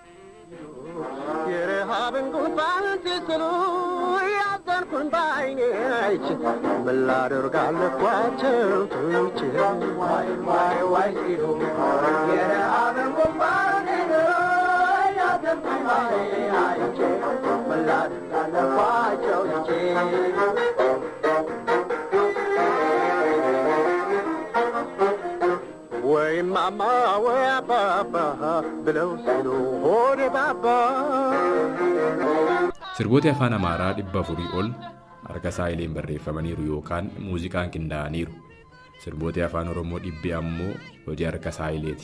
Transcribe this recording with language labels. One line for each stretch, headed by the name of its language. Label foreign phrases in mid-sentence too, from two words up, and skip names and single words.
Amharic: የረሃብን ጉንፋን ሲስሉ ያዘንኩን በዓይኔ አይቼ ምን ላደርግ አለኳቸው ትቼ ዋይ ሲሉ የረሃብን ጉንፋን ሲስሉ ያዘንኩን በዓይኔ አይቼ ምን ላደርግ አለኳቸው ትቼ ወይ ማማ ወይ አባባ ብለው ሲሉ ሆዴ ባባ
Oromo: Sirboota afaan Amaaraa 400 ol harka Saayileen barreeffamaniiru yookaan muuziqaan qindaa'aniiru. Sirboota afaan Oromoo 100 ammoo hojii harka Saayileeti.